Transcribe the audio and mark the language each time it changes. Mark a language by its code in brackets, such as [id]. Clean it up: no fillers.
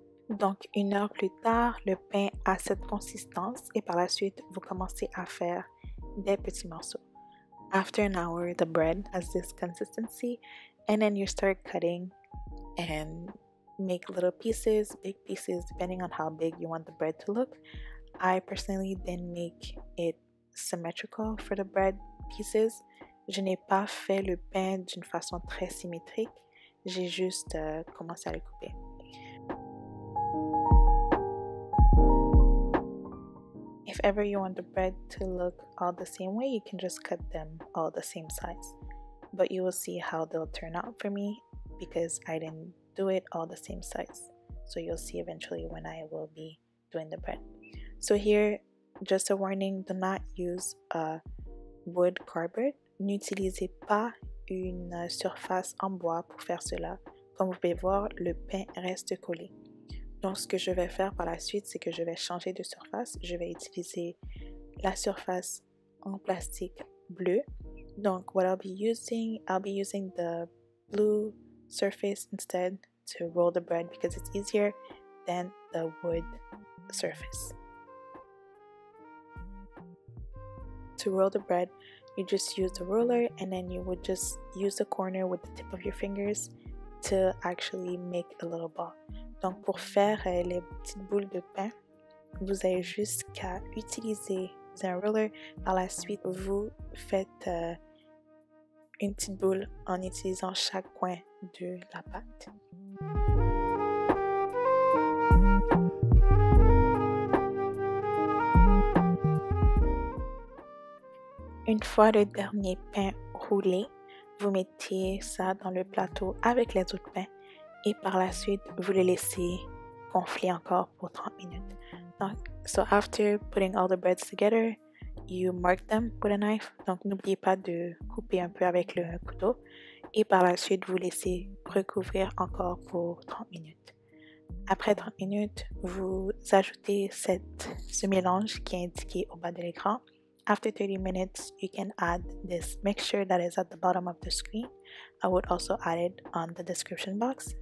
[fr] Donc, 1 heure plus tard, le pain a cette consistance et par la suite, vous commencez à faire des petits morceaux. [en] After an hour, the bread has this consistency and then you start cutting and make little pieces, big pieces, depending on how big you want the bread to look. I personally didn't make it symmetrical for the bread pieces. [fr] Je n'ai pas fait le pain d'une façon très symétrique, j'ai juste commencé à le couper. [en] If ever you want the bread to look all the same way, you can just cut them all the same size. But you will see how they'll turn out for me because I didn't do it all the same size. So you'll see eventually when I will be doing the bread. So here, just a warning, do not use a wood cardboard. [fr] N'utilisez pas une surface en bois pour faire cela. Comme vous pouvez voir, le pain reste collé. Donc, ce que je vais faire par la suite, c'est que je vais changer de surface. Je vais utiliser la surface en plastique bleu. Donc, [en] what I'll be using the blue surface instead to roll the bread because it's easier than the wood surface. To roll the bread, you just use the roller and then you would just use the corner with the tip of your fingers to actually make a little ball. [fr] Donc pour faire les petites boules de pain, vous avez juste qu'à utiliser un roller. Par la suite, vous faites une petite boule en utilisant chaque coin de la pâte. Une fois le dernier pain roulé, vous mettez ça dans le plateau avec les autres pains et par la suite, vous le laissez gonfler encore pour 30 minutes. Donc, [en] so after putting all the breads together, you mark them with a knife. [fr] Donc, n'oubliez pas de couper un peu avec le couteau et par la suite, vous laissez recouvrir encore pour 30 minutes. Après 30 minutes, vous ajoutez ce mélange qui est indiqué au bas de l'écran. [en] After 30 minutes, you can add this mixture that is at the bottom of the screen. I would also add it on the description box.